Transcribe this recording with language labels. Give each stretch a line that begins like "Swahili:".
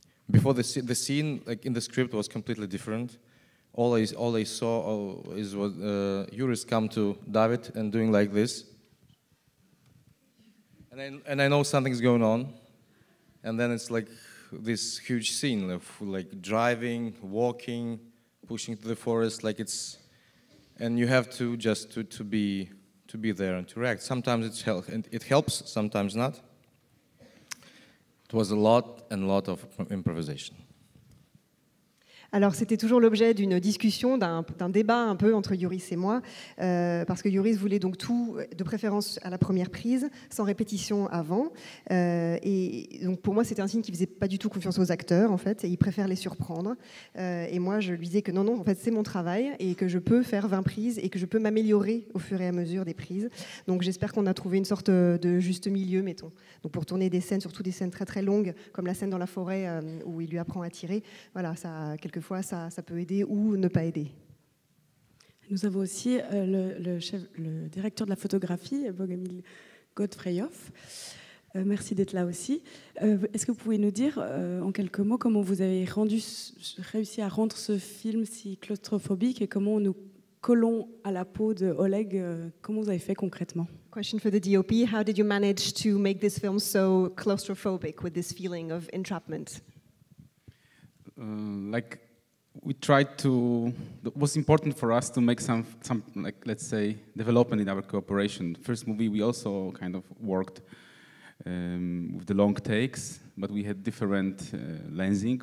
English: Before the scene, like in the script, was completely different. All I saw is what Joris come to David and doing like this, and I know something's going on, and then it's like this huge scene of like driving, walking, pushing to the forest, like it's, and you have to just to be there and to react. Sometimes it helps, sometimes not. It was a lot of improvisation.
French: Alors c'était toujours l'objet d'une discussion, d'un débat un peu entre Joris et moi, parce que Joris voulait donc tout, de préférence à la première prise, sans répétition avant. Et donc pour moi c'était un signe qu'il ne faisait pas du tout confiance aux acteurs en fait, et il préfère les surprendre. Et moi je lui disais que non, en fait c'est mon travail et que je peux faire 20 prises et que je peux m'améliorer au fur et à mesure des prises. Donc j'espère qu'on a trouvé une sorte de juste milieu, mettons. Donc pour tourner des scènes, surtout des scènes très très longues, comme la scène dans la forêt où il lui apprend à tirer, voilà, quelquefois ça peut aider ou ne pas aider. Nous avons aussi le directeur de la photographie, Bogomil Godfreyov, Merci d'être là aussi. Est-ce que vous pouvez nous dire en quelques mots comment vous avez réussi à rendre ce film si claustrophobique et comment nous collons à la peau de Oleg? Comment vous avez fait concrètement?
English: Question for the DOP: how did you manage to make this film so claustrophobic with this feeling of entrapment? Like we tried to. It was important for us to make some like, let's say, development in our cooperation. First movie we also kind of worked with the long takes, but we had different lensing.